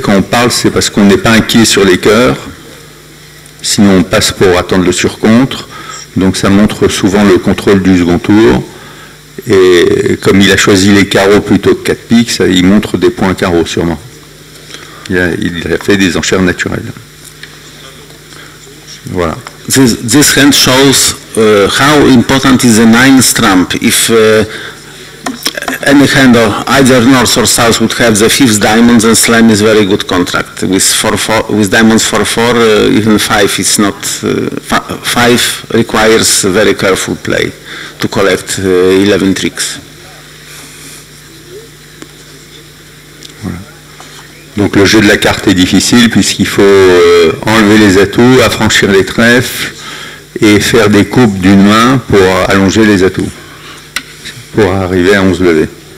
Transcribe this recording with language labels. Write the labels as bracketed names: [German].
[French] Quand on parle, c'est parce qu'on n'est pas inquiet sur les cœurs. Sinon, on passe pour attendre le surcontre. Donc, ça montre souvent le contrôle du second tour. Et comme il a choisi les carreaux plutôt que 4 piques, il montre des points carreaux sûrement. Il a fait des enchères naturelles. Voilà. [English] This hand shows how important is the ninth trump. If any hand of either north or south would have the fifth diamond, then slam is very good contract. With diamonds 4-4, even 5 is not. 5 requires very careful play to collect 11 tricks. [French] Voilà. Donc le jeu de la carte est difficile puisqu'il faut enlever les atouts, affranchir les trèfles et faire des coupes d'une main pour allonger les atouts, pour arriver à 11 levées.